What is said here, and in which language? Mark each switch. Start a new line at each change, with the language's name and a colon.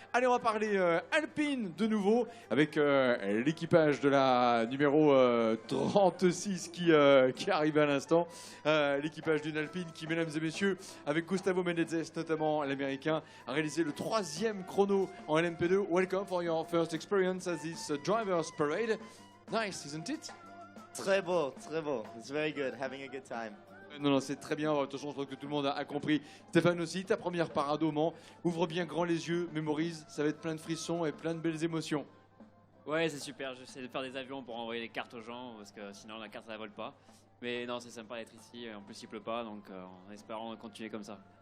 French: Allez, on va parler alpine de nouveau avec l'équipage de la numéro 36 qui arrive à l'instant. L'équipage d'une alpine qui, mesdames et messieurs, avec Gustavo Menezes notamment l'américain, a réalisé le 3e chrono en LMP2.
English: Welcome for your first experience as this driver's parade. Nice, isn't it?
French: Très beau, très beau.
English: It's very good, having a good time.
French: Non, non, c'est très bien. De toute façon, je crois que tout le monde a compris. Stéphane aussi, ta première parade au Mans. Ouvre bien grand les yeux, mémorise. Ça va être plein de frissons et plein de belles émotions. Ouais, c'est super. J'essaie de faire des avions pour envoyer les cartes aux gens parce que sinon la carte ça vole pas. Mais non, c'est sympa d'être ici. En plus, il pleut pas, donc en espérant continuer comme ça.